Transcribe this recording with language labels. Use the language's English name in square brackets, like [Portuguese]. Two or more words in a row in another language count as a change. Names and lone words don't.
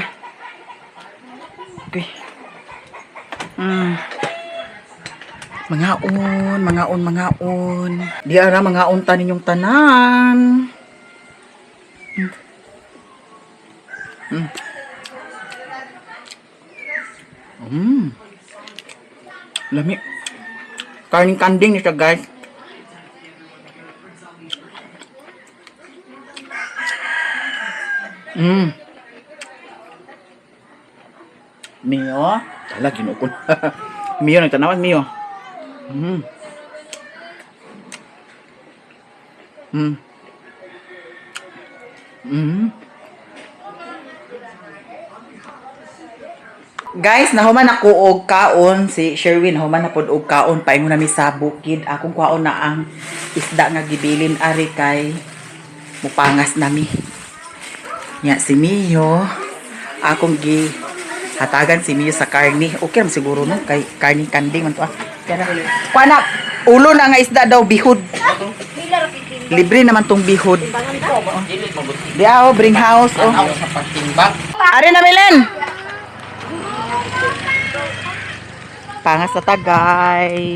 [Cebuano] Okay. Mangaon. Di ara mangaon ta ninyong tanan. Lami. Karning kanding ni siya guys. Mio. Ala, ginukon. Mio, nagtanawan, Mio. Guys, nahuman ako og kaon si Sherwin, nahuman na pod og kaon paingon nami sa bukid. Akong kaon na ang isda nga gibilin ari kay mupangas nami. Nya si Mio, akong gi hatagan si Mio sa karni. Okay man siguro no kay karni kanding man to. Kaya kuana ulo na nga isda daw bihod. Libre naman tong bihod. Di bring house oh. Sa pagtimbak. Ari na Milen. Pangas na ta, guys.